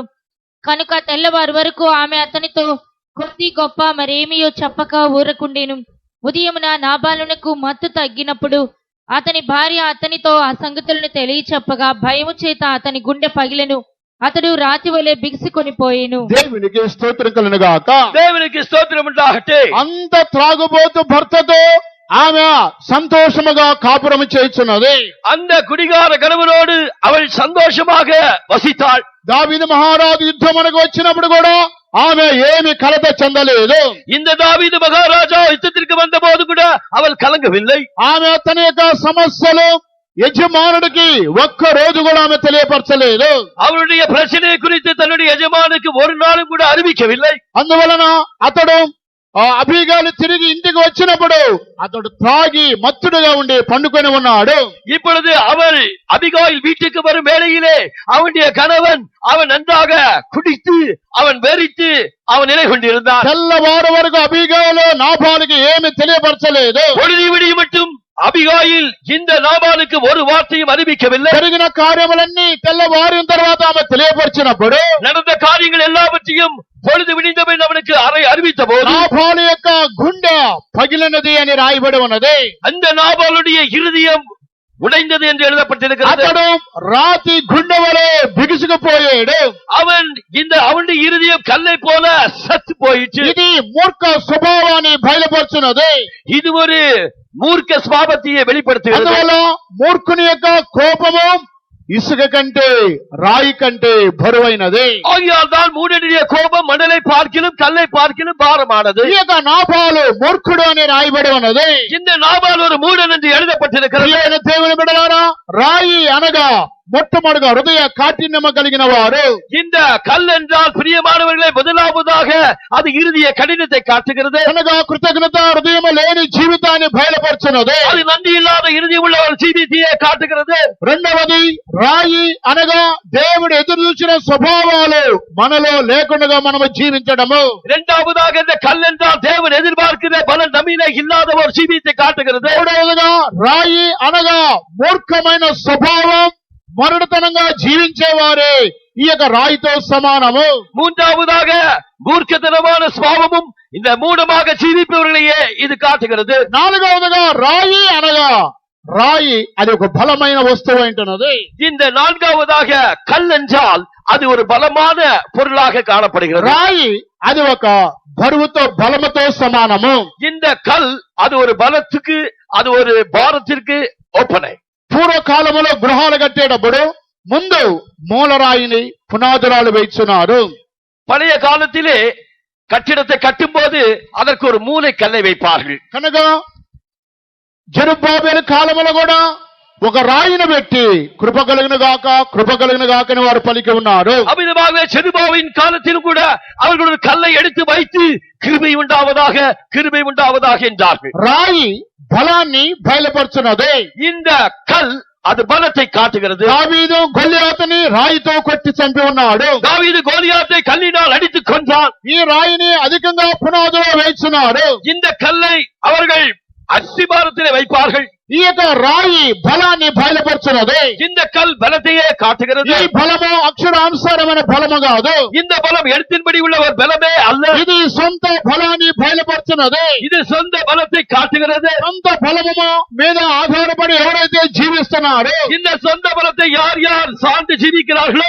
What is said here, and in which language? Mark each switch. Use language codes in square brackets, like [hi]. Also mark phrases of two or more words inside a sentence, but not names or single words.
[te] కనుక తెల్లవారు వరకు ఆమె అతనితో కొద్ది గొప్ప మరేమియో చెప్పక ఊరకుండెను. ఉదయమున నాబాలునకు మత్తు తగ్గినప్పుడు అతని భార్య అతనితో ఆ సంగతులను తెలియచెప్పగా భయము చేత అతని గుండె పగిలెను. అతడు రాతి వలె బిగుసుకొని పోయెను. దేవునికి స్తోత్రం కలుగును గాక. [ta] தேவனுக்கு ஸ்தோத்திரம் உண்டாகட்ടെ. [te] అంత త్రాగుబోతు భర్తతో ఆమె సంతోషముగా కాపురము చేయుచున్నది. [ta] அந்த குடிகார கணவனோடு அவள் சந்தோஷமாக வசித்தாள். [te] దావీదు మహారాజు యుద్ధమునకు వచ్చినప్పుడు కూడా ఆమె ఏమి కలత చెందలేదు. [ta] இந்த தாவீது மகாராஜா யுத்தத்திற்கு வந்த போது கூட அவள் கலங்கவில்லை. [te] ఆమె తన యొక్క సమస్యలు యజమానుడికి ఒక్క రోజు కూడా ఆమె తెలియపరచలేదు. [ta] அவளுடைய பிரச்சனை குறித்து தன்னுடைய எஜமானுக்கு ஒரு நாளும் கூட அறிவிக்கவில்லை. [te] అందువలన అతడు అబీగయీలు తిరిగి ఇంటికి వచ్చినప్పుడు అతడు త్రాగి మత్తుడుగా ఉండి పండుకొని ఉన్నాడు. [ta] இப்பொழுது அவள் அபிகாயில் வீட்டுக்கு வரும் வேளையிலே அவனுடைய கணவன் அவன் நன்றாக குடித்து அவன் வெறித்து அவன் நிலை கொண்டிருந்தான். [te] తెల్లవారు వరకు అబీగయీలు నాబాలుకి ఏమి తెలియపరచలేదు. [ta] பொழுது விடிய மட்டும் அபிகாயில் இந்த நாபாலுக்கு ஒரு வார்த்தையும் அறிவிக்கவில்லை. [te] జరిగిన కార్యములన్నీ తెల్లవారిన తర్వాత ఆమె తెలియపరిచినప్పుడు [ta] நடந்த காரியங்கள் எல்லாவற்றையும் பொழுது விடிந்தவன் அவனுக்கு அறிவித்த போது [te] నాబాలు యొక్క గుండె పగిలినది అని రాయబడి ఉన్నది. [ta] அந்த நாபாலுடைய இருதயம் உடைந்தது என்று எழுதப்பட்டிருக்கிறது. [te] అతడు రాతి గుండె వలె బిగుసుకుపోయాడు. [ta] அவனுடைய இருதயம் கல்லை போல சத்து போயிற்று. [te] ఇది మూర్ఖ స్వభావాన్ని బయలుపరుచున్నది. [ta] இது ஒரு மூர்க்க சுபாவத்தையே வெளிப்படுத்துகிறது. [te] అందువల్ల మూర్ఖుని యొక్క కోపము ఇసుక కంటే రాయి కంటే బరువైనది. [ta] ஆகையால் தான் மூடனுடைய கோபம் மணலை பார்க்கிலும் கல்லை பார்க்கிலும் பாரமானது. [te] ఈ యొక్క నాబాలు మూర్ఖుడు అని రాయబడి ఉన్నది. [ta] இந்த நாபால் ஒரு மூடன் என்று எழுதப்பட்டிருக்கிறது. [te] ప్రియమైన దేవుని బిడ్డలారా, రాయి అనగా మొట్టమొదటిగా హృదయ కాఠిన్యము కలిగిన వారు. [ta] இந்த கல் என்றால் பிரியமானவர்களை முதலாவதாக அது இறுதிய கடினத்தை காட்டுகிறது. [te] అనగా కృతజ్ఞత హృదయము లేని జీవితాన్ని బయలుపరుచున్నది. [ta] அது நன்றி இல்லாத இறுதி உள்ள ஒரு ஜீவித்தையே காட்டுகிறது. [te] రెండవది రాయి అనగా దేవుడు ఎదురు చూసిన స్వభావాలు మనలో లేకుండా మనము జీవించడము. [ta] இரண்டாவதாக இந்த கல் என்றால் தேவன் எதிர்பார்க்கிற பலன் நம்மிலே இல்லாத ஒரு ஜீவித்தை காட்டுகிறது. [te] మూడవదిగా రాయి అనగా మూర్ఖమైన స్వభావం మరడుతనంగా జీవించేవారే ఈ యొక్క రాయితో సమానము. [ta] மூன்றாவதாக மூர்க்கத்தனமான சுபாவமும் இந்த மூடமாக ஜீவிப்பவர்களையே இது காட்டுகிறது. [te] నాలుగవదిగా రాయి అనగా రాయి అది ఒక బలమైన వస్తువు అంటున్నది. [ta] இந்த நான்காவதாக கல் என்றால் அது ஒரு பலமான பொருளாக காணப்படுகிறது. [te] రాయి అది ఒక బరువుతో బలముతో సమానము. [ta] இந்த கல் அது ஒரு பலத்துக்கு அது ஒரு பாரத்திற்கு ஒப்பனை. [te] పూర్వకాలములో గృహాలు కట్టేటప్పుడు ముందు మూలరాయిని పునాదురాలు వేస్తున్నారు. [ta] பழைய காலத்திலே கட்டிடத்தை கட்டும் போது அதற்கு ஒரு மூலை கல்லை வைப்பார்கள். [te] కనుక జెరుబ్బాబెలు కాలములో కూడా ఒక రాయిని పెట్టి కృప కలిగిన గాక అని వారు పలికి ఉన్నారు. [ta] அமிதமாக செருபாவின் காலத்திலும் கூட அவர்கள் ஒரு கல்லை எடுத்து வைத்து கிருபை உண்டாவதாக என்றார்கள். [te] రాయి బలాన్ని బయలుపరుచున్నది. [ta] இந்த கல் அது பலத்தை காட்டுகிறது. [te] దావీదు గొల్లియాతుని రాయితో కొట్టి చంపి ఉన్నాడు. [ta] தாவீது கோலியாத்தை கல்லினால் அடித்து கொன்றான். [te] ఈ రాయిని అధికంగా పునాదులో వేస్తున్నాడు. [ta] இந்த கல்லை அவர்கள் அஸ்திபாரத்திலே வைப்பார்கள். [te] ఈ యొక్క రాయి బలాన్ని బయలుపరుచున్నది. [ta] இந்த கல் பலத்தையே காட்டுகிறது. [te] ఈ బలము అక్షరానుసారమైన బలము కాదు. [ta] இந்த பலம் எழுத்தின்படி உள்ள ஒரு பலமே அல்ல. [te] ఇది సొంత బలాన్ని బయలుపరుచున్నది. [ta] இது சொந்த பலத்தை காட்டுகிறது. [te] సొంత బలము మీద ఆధారపడి ఎవరైతే జీవిస్తున్నారో [ta] இந்த சொந்த பலத்தை யார் யார் சார்ந்து ஜீவிக்கிறார்களோ